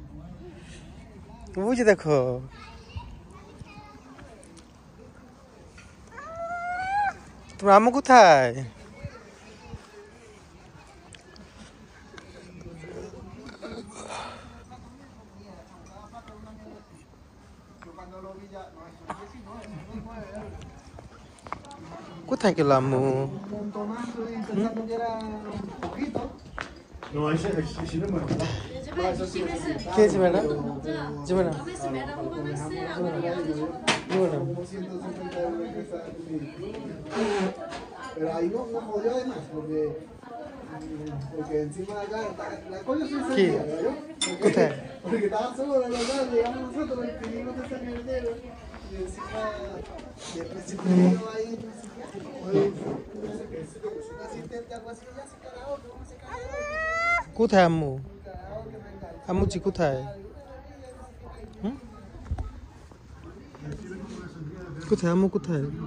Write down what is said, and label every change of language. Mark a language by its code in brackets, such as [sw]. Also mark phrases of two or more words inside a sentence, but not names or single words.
[bn] বুঝে দেখো তোমার আম্মু কোথায় কোথায় গেল আম্মু [es] No, ese no me gusta. [bn] কে আছে ম্যাডাম জি ম্যাডাম [es] Pero ahí no jodió de más, porque [bn] কি কোথায় কোথায় আম্মু আম্মুজি কোথায় কোথায় আম্মু কোথায়